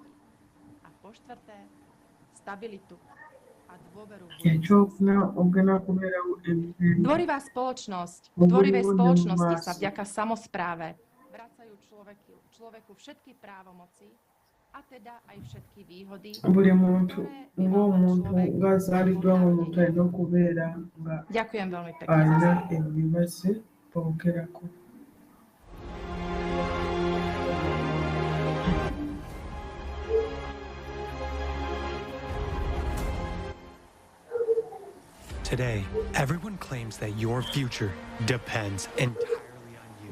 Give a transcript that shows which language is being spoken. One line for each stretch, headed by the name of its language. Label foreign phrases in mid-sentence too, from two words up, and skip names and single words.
Slovak: A po štvrté, stabilitu a dôveru v v tvorivej spoločnosti sa vďaka samospráve vracajú človeku všetky právomoci a teda aj všetky výhody,
Ganda: buri muntu ng'omuntu ng'azaaliddwa ng'omuntu alina okubeera nga
Slovak: ďakujem veľmi pekne.
Ganda: Alina ebibaze boogerako.
English: Today, everyone claims that your future depends entirely on you.